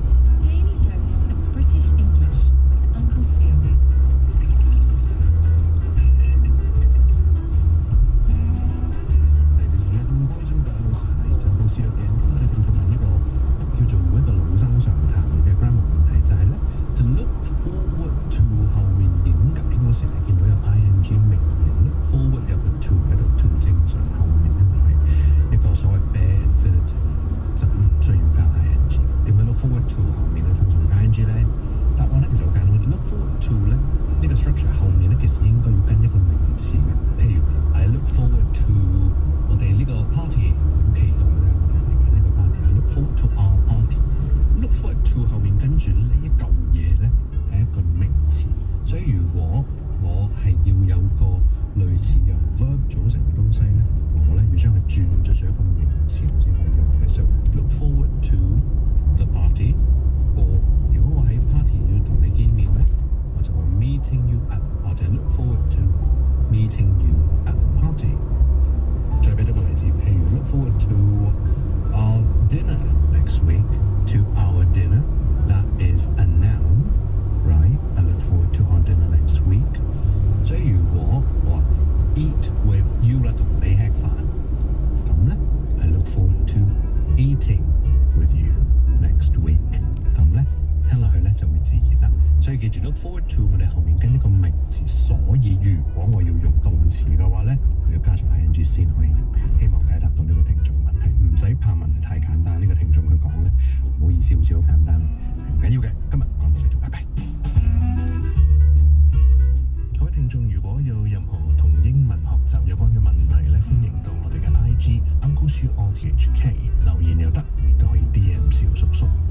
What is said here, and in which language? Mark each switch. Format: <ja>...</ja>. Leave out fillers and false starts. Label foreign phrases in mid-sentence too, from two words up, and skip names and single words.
<en>Daily dose of British English with Uncle Siu.</en> <yue>嚟到一開宗教老師係就老師嘅鏡，今日聽眾問一個叫做一個老生常談嘅 grammar 問題，就係咧就</yue> <en>look forward to</en> <yue>後面點解我成日見到有 ing 名型</yue> <en>look forward</en> <yue>有個 to 喺度 to 正常後面因為係一個所謂</yue> <en>bare infinitive</en> <yue>就唔需要加 ing。點解</yue> <en>look forward to</en> <yue>後面咧通常 ing 咧？答案咧其實好簡單，我哋</yue> <en>look forward to</en> <yue>咧呢個 structure 後面咧其實應該要跟一個名詞嘅，譬如</yue> <en>I look forward to</en> <yue>我哋呢個 party 好期待咧，我哋嚟緊呢個 party</yue> <en>I look forward to our party。 look forward to</en> <yue>後面跟住呢一嚿嘢咧係一個名詞，所以如果我係要有個類似由 verb 組成嘅東西咧，我咧要將佢轉咗做一個名詞我先可以用嘅。</yue> <en>So look forward to the party，</en> <yue>or 如果我喺 party 要同你見面咧，我就話</yue> <en>meeting you at，或者 look forward to meeting you at the party。</en> <yue>再俾多個例子，譬如</yue> <en>look forward to our dinner next week。To our dinner, that is a noun, right? I look forward to our dinner next week. 所以如果我 eat with you 啦，同你吃飯，咁咧 I look forward to eating with you next week。</en> <yue>咁咧聽落去咧就會自然啦。所以記住</yue> <en>look forward to</en> <yue>我哋後面跟一個名詞，所以如果我要用動詞嘅話咧，我要加上 ing 先可以用。希望解答到呢個聽眾問題，唔使怕問題太簡單。呢個聽眾佢講咧，唔好意思，好似好簡單，唔緊要嘅。今日講到呢度，拜拜。各位聽眾，如果有任何同英文學習有關嘅問題咧，歡迎到我哋嘅 IG Uncle Siu RTHK 留言又得，亦都可以 DM 小叔叔。</yue>